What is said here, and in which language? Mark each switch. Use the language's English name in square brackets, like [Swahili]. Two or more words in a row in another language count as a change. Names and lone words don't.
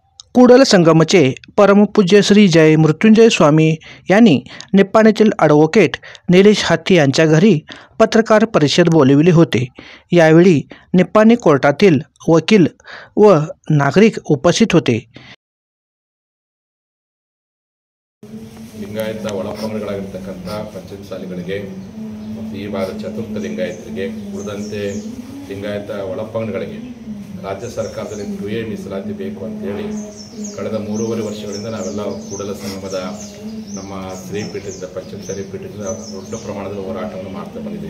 [Marathi] कुडल संगमचे परमपूज्य श्री जय मृत्युंजय स्वामी यांनी निप्पाणीतील ॲडव्होकेट निलेश हाती यांच्या घरी पत्रकार परिषद बोलविली होती। यावेळी निप्पाणी कोर्टातील वकील व नागरिक उपस्थित होते। [Kannada] ಲಿಂಗಾಯತ ಒಳಪಂಗಡಗಳಾಗಿರ್ತಕ್ಕಂಥ ಪಂಚಮಸಾಲಿಗಳಿಗೆ ಮತ್ತು ಈ ಭಾಗ ಚತುರ್ಥ ಲಿಂಗಾಯತರಿಗೆ ಉಳಿದಂತೆ ಲಿಂಗಾಯತ ಒಳಪಂಗಡಗಳಿಗೆ ರಾಜ್ಯ ಸರ್ಕಾರದಲ್ಲಿ 2A ಮೀಸಲಾತಿ ಬೇಕು ಅಂತೇಳಿ ಕಳೆದ 3.5 ವರ್ಷಗಳಿಂದ ನಾವೆಲ್ಲ ಕೂಡಲ ಸಂಗಮದ ನಮ್ಮ ಶ್ರೀಪೀಠದಿಂದ ಪಂಚಮಸಾಲಿ ಪೀಠದಿಂದ ದೊಡ್ಡ ಪ್ರಮಾಣದಲ್ಲಿ ಹೋರಾಟವನ್ನು ಮಾಡ್ತಾ ಬಂದಿದ್ದೀವಿ।